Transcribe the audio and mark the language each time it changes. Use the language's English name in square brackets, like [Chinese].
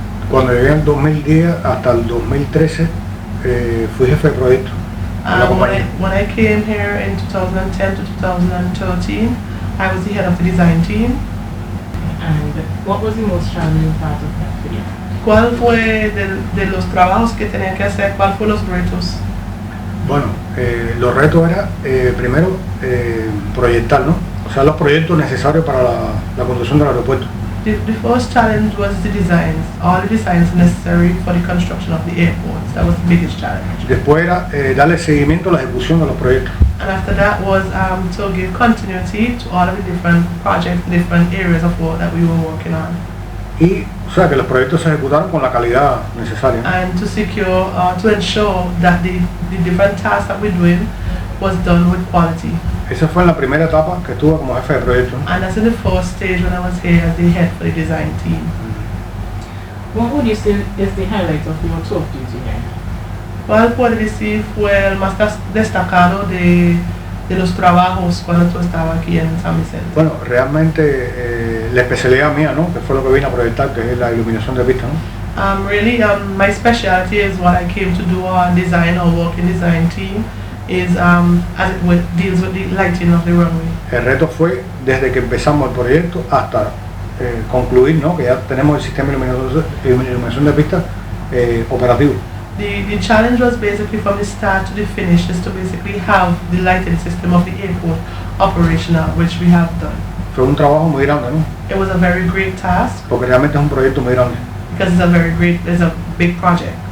[Spanish] Cuando llegué en 2010 hasta el 2013, fui jefe de proyecto. [English] When I came here in 2010 to 2013, I was the head of the design team. And what was the most challenging part of that for you? [Spanish] ¿Cuál fue de los trabajos que tenía que hacer? ¿Cuál fue los retos? Bueno, los retos era primero proyectar, ¿no? O sea, los proyectos necesarios para la construcción del aeropuerto. [English] The first challenge was the designs, all the designs necessary for the construction of the airports. That was the biggest challenge. [Spanish] Después era darle seguimiento a la ejecución de los proyectos. [English] And after that was to give continuity to all of the different projects, different areas of work that we were working on. [Spanish] Y, o sea, que los proyectos se ejecutaron con la calidad necesaria. [English] And to secure, to ensure that the different tasks that we're doing was done with quality. [Spanish] Esa fue en la primera etapa que estuve como jefe de proyecto. [English] And that's in the first stage when I was here as the head for the design team. What would you say is the highlight of your tour of duty here? [Spanish] ¿Cuál puede decir fue el más destacado de los trabajos cuando tú estabas aquí en San Vicente? Bueno, realmente la especialidad mía, ¿no? Que fue lo que vine a proyectar, que es la iluminación de pista, ¿no? [English] Really, my specialty is what I came to do on design or work in design team. Is as it deals with the lighting of the runway. [Spanish] El reto fue desde que empezamos el proyecto hasta concluir, ¿no? Que ya tenemos el sistema de iluminación de pista operativo. [English] The challenge was basically from the start to the finish is to basically have the lighting system of the airport operational, which we have done. [Spanish] Fue un trabajo muy grande, ¿no? [English] It was a very great task. [Spanish] Porque realmente es un proyecto muy grande. [English] Because it's a big project.